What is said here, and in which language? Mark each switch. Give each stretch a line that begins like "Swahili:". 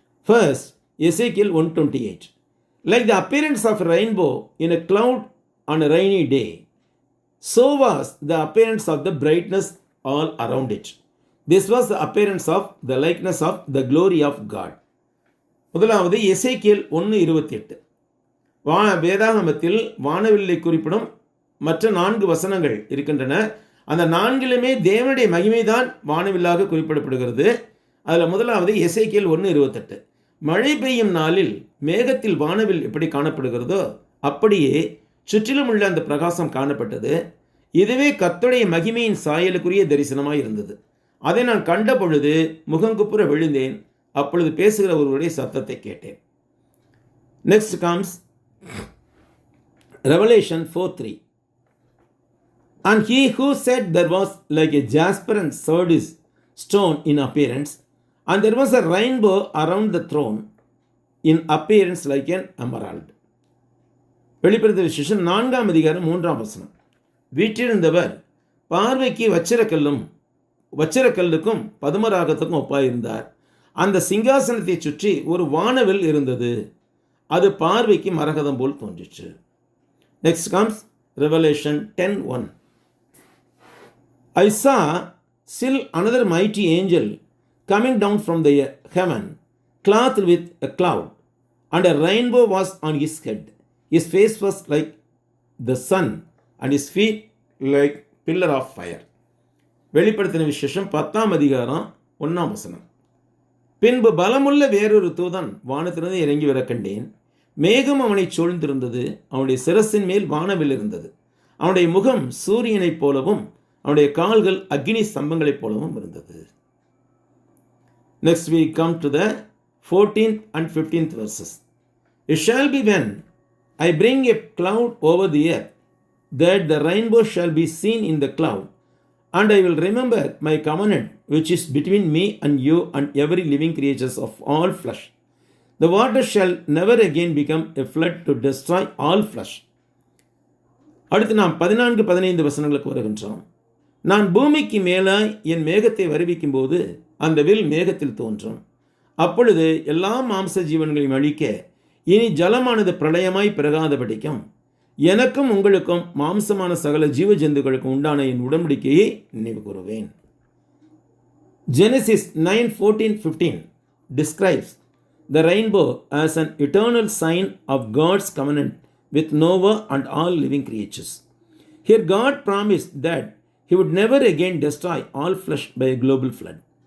English: First, Ezekiel 1:28. Like the appearance of a rainbow in a cloud on a rainy day, so was the appearance of the brightness all around it. This was the appearance of the likeness of the glory of God.
Tamil: முதலாவது எசேக்கியேல் 1:28. வேதாகமத்தில் வானவில்லை குறிப்பிடும் மற்ற 4 வசனங்கள் இருக்கின்றன. அந்த 4லுமே தேவனுடைய மகிமைதான் வானவில்லாக குறிப்பிடப்படுகிறது. அதில் முதலாவது எசேக்கியேல் 1:28. மழை பெய்யும் நாளில் மேகத்தில் வானவில் எப்படி காணப்படுகிறதோ அப்படியே சுற்றிலும் உள்ள அந்த பிரகாசம் காணப்பட்டது. இதுவே கர்த்தருடைய மகிமையின் சாயலுக்குரிய தரிசனமாய் இருந்தது. அதை நான் கண்ட பொழுது முகங்குப்புற விழுந்தேன். அப்பொழுது பேசுகிற ஒருவருடைய சத்தத்தை கேட்டேன்.
English: Next comes Revelation 4:3. And he who said there was like a jasper and sardis stone in appearance, and there was a rainbow around the throne in appearance like an emerald.
Tamil: வெளிப்படுத்தின விசேஷம் 4ஆம் அதிகாரம் 3ஆம் வசனம். வீற்றிருந்தவர் பார்வைக்கு வச்சிரக்கல்லுக்கும் பதுமராகத்துக்கும் ஒப்பாயிருந்தார். அந்த சிங்காசனத்தை சுற்றி ஒரு வானவில் இருந்தது. அது பார்வைக்கு மரகதம் போல் தோன்றிற்று.
English: Next comes Revelation 10:1. I saw still another mighty angel coming down from the heaven, clothed with a cloud, and a rainbow was on his head. His face was like the sun, and his feet like pillar of fire.
Tamil: வெளிப்படுத்தின விசேஷம் 10ஆம் அதிகாரம் 1ஆம் வசனம். பின்பு பலமுள்ள வேறொரு தூதன் வானத்திலிருந்து இறங்கி வர கண்டேன். மேகம் அவனை சூழ்ந்திருந்தது. அவனுடைய சிரசின் மேல் வானவில் இருந்தது. அவனுடைய முகம் சூரியனைப் போலவும் அவனுடைய கால்கள் அக்னி ஸ்தம்பங்களைப் போலவும் இருந்தது.
English: Next we come to the 14th and 15th verses. It shall be when I bring a cloud over the earth, that the rainbow shall be seen in the cloud, and I will remember my covenant which is between me and you and every living creatures of all flesh. The water shall never again become a flood to destroy all flesh.
Tamil: அடுத்து நாம் 14-15 வசனங்களுக்கு வருகின்றோம். நான் பூமிக்கு மேலாய் என் மேகத்தை வருவிக்கும் போது அந்த வில் மேகத்தில் தோன்றும். அப்பொழுது எல்லா மாம்ச ஜீவன்களையும் அழிக்க இனி ஜலமானது பிரளயமாய் பிறகாதபடிக்கும் எனக்கும் உங்களுக்கும் மாம்சமான சகல ஜீவ ஜந்துக்களுக்கும் உண்டான என் உடன்படிக்கையை நினைவு கூறுவேன்.
English: Genesis 9:14-15 describes the rainbow as an eternal sign of God's covenant with Noah and all living creatures. Here God promised that He would never again destroy all flesh by a global flood.